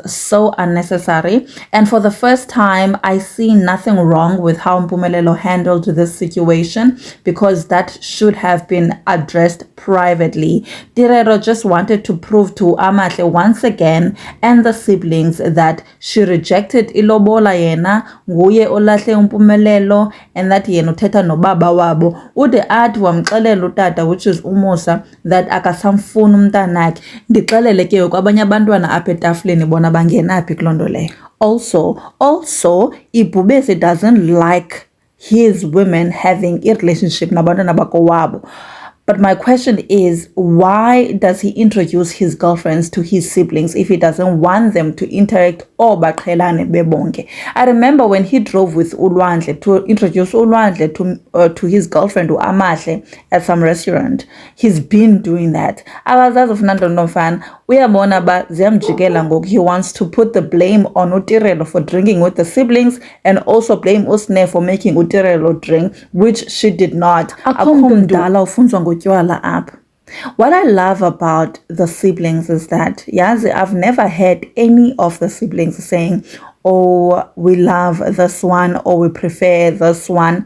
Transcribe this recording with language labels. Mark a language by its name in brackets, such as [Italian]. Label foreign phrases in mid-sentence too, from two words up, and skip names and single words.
[English] so unnecessary, and for the first time I see nothing wrong with how Mpumelelo handled this situation because that should have been addressed privately. Tirelo just wanted to prove to Amahle once again and the siblings that she rejected [Xhosa] ilobola yena nguye olahle Mpumelelo [English] and that [Xhosa] yena uthetha nobaba wabo ude athi wamxelela utata [English] which is uMusa that [Xhosa] akasamfuni umntanakhe. Ndixelele ke kwabanye abantwana apha etafuleni bona bangenaphi kulondo leyo. [English] Also Ibhubesi doesn't like his women having a relationship [Xhosa] nabantwana bakowabo. [English] But my question is, why does he introduce his girlfriends to his siblings if he doesn't want them to interact or [Xhosa] baqhelane bebonke? [English] I remember when he drove with Ulwandle to introduce Ulwandle to his girlfriend Amahle at some restaurant. He's been doing that. Abazazi of Nando Nofan, [Xhosa] uyabona ba ziyamjikela ngoku. [English] He wants to put the blame on Utirelo for drinking with the siblings and also blame Usne for making Utirelo drink, which she did not. What I love about the siblings is that, Yazi, I've never heard any of the siblings saying, oh, we love this one or we prefer this one.